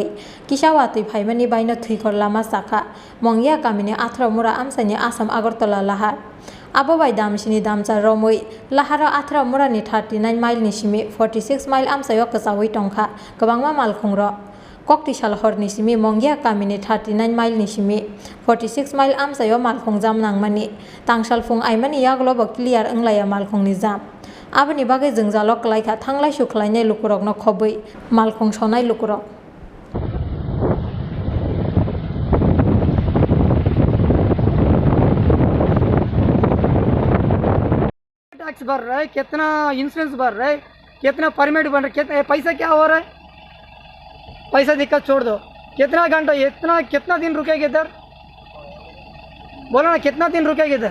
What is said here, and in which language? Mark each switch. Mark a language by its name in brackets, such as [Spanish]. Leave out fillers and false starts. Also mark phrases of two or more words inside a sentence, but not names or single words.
[Kok Borok] किसावातै फाइमानि बायनो थैखर लामा साखा मंगिया कामिनि आथ्रा मुरा आमसाइनि आसाम आगरतला लाहार आबावाय दामसिनि दामसा रमै लाहारा आथ्रा मुरानि 39 माइलनि सिमि 46 माइल आमसायो कसावै टंखा गोबांमा मालखंर कक्तिसाल हरनि सिमि मंगिया कामिनि 39 माइलनि सिमि 46 माइल आमसायो मालखं जाम नांमानि तांसाल फुं आइमानि याग्लब क्लियार ओंलाया मालखंनि जाम आबनि बागै जोंजाल क्लायखा थांलाय सुख्लायनाय लुकुरकनो खबै मालखं सनाय लुकुरक [Hindi] टैक्स भर रहा है, कितना इंश्योरेंस भर रहा है, कितना परमिट बन रहा है, कितना पैसा क्या हो रहा है। पैसा दिक्कत छोड़ दो, कितना घंटा कितना दिन रुकेगा इधर, बोलो ना कितना दिन रुकेगा इधर।